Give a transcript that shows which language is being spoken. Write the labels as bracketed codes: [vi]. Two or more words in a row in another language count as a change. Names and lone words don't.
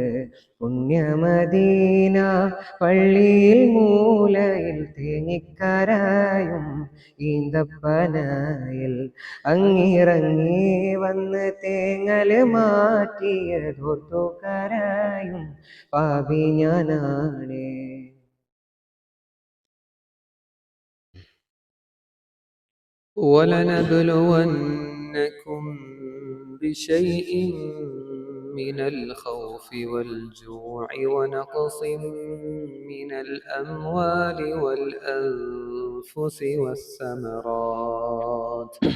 [ml] പുണ്യമദീന പള്ളിയിൽ മൂലയിൽ തേങ്ങിക്കരയും ഈന്തപ്പനയിൽ അങ്ങിറങ്ങി വന്ന് തേങ്ങൽ മാറ്റിയതോർത്തു കരയും പാപി ഞാനാണ്. [ar] ولنبلونكم بشيء من الخوف والجوع ونقص من الأموال والأنفس والثمرات